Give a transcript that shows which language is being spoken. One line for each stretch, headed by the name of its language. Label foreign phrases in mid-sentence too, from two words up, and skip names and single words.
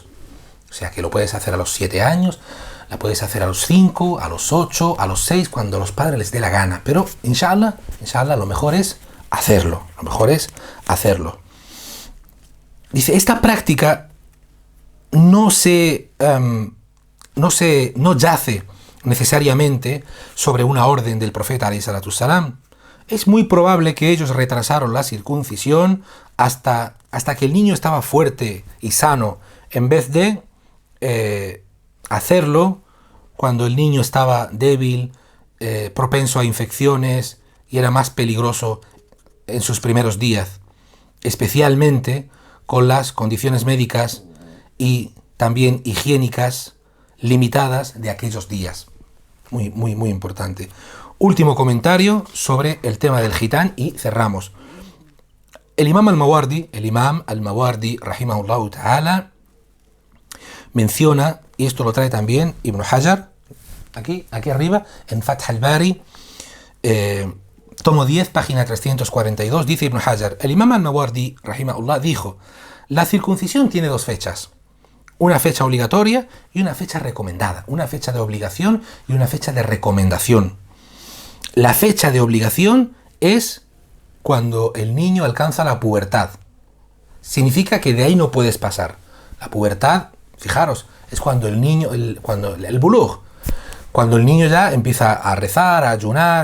Spanish: O sea que lo puedes hacer a los 7 años, la puedes hacer a los 5, a los 8, a los 6, cuando a los padres les dé la gana. Pero inshallah, lo mejor es hacerlo. Dice, esta práctica no yace necesariamente sobre una orden del profeta
Arabic: عليه الصلاة السلام.
Spanish: Es muy probable que ellos retrasaron la circuncisión hasta que el niño estaba fuerte y sano, en vez de hacerlo cuando el niño estaba débil, propenso a infecciones y era más peligroso en sus primeros días, especialmente con las condiciones médicas y también higiénicas limitadas de aquellos días. Muy, muy, muy importante. Último comentario sobre el tema del gitán y cerramos. El imam al-Mawardi,
Arabic: رحمه الله تعالى,
Spanish: menciona, y esto lo trae también Ibn Hajar, aquí arriba, en Fath al-Bari, tomo 10, página 342, dice Ibn Hajar, el imam al-Mawardi, rahimahullah, dijo, la circuncisión tiene 2 fechas. Una fecha obligatoria y una fecha recomendada. Una fecha de obligación y una fecha de recomendación. La fecha de obligación es cuando el niño alcanza la pubertad. Significa que de ahí no puedes pasar. La pubertad, fijaros, es cuando el niño, el bulugh, cuando el niño ya empieza a rezar, a ayunar.